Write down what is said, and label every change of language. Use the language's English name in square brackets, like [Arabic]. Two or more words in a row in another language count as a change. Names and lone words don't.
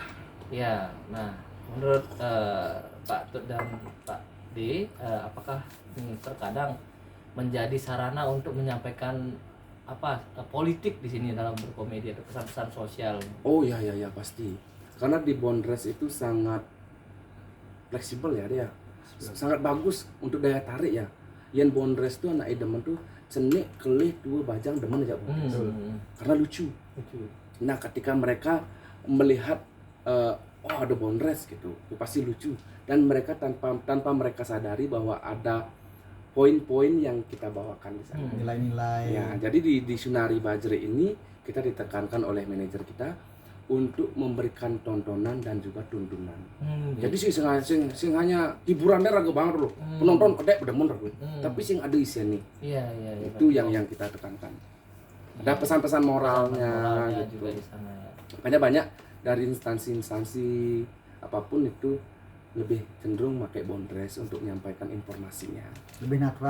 [Indonesian] Ya, nah menurut Pak Tut dan Pak D, apakah ini terkadang menjadi sarana untuk menyampaikan politik di sini dalam berkomedi atau pesan-pesan sosial? Oh ya pasti. Karena di Bondres itu sangat fleksibel ya dia. Sangat bagus untuk daya tarik ya. [Balinese] Yang Bondres tuh anak demen tuh cenik, kelih, dua bajang demen aja Bondres. [Indonesian] Karena lucu. Nah, ketika mereka melihat oh ada Bondres gitu, itu pasti lucu, dan mereka tanpa mereka sadari bahwa ada poin-poin yang kita bawakan di sana. Nilai-nilai. Ya, jadi di Sunari Bajre ini kita ditekankan oleh manajer kita untuk memberikan tontonan dan juga tuntunan. Jadi sing hanya hiburannya ragu banget loh. [Balinese] Penonton kedek demen ragu. [Indonesian] Tapi sing ada isinya nih. Iya. Itu yang kita tekankan. Ada pesan-pesan moralnya gitu. Juga di sana ya. Makanya banyak dari instansi-instansi apapun itu lebih cenderung pakai Bondres untuk menyampaikan informasinya. Lebih natural.